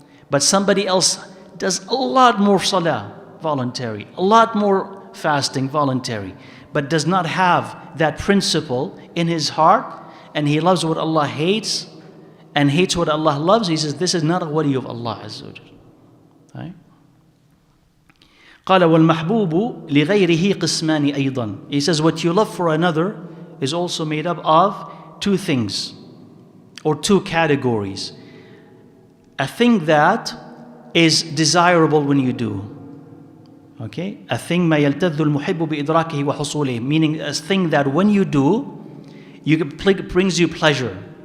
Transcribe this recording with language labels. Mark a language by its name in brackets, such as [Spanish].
[English] But somebody else does a lot more salah, voluntary, a lot more fasting, voluntary, but does not have that principle in his heart, and he loves what Allah hates and hates what Allah loves. He says, this is not a wali of Allah Azza wa Jal. Right? [Arabic] قال والمحبوب لغيره قسمان أيضا. [English] He says what you love for another is also made up of two things or two categories. A thing that is desirable when you do. Okay? A thing [Arabic] ما يلتذ المحب بإدراكه وحصوله, [English] meaning a thing that when you do, brings you pleasure.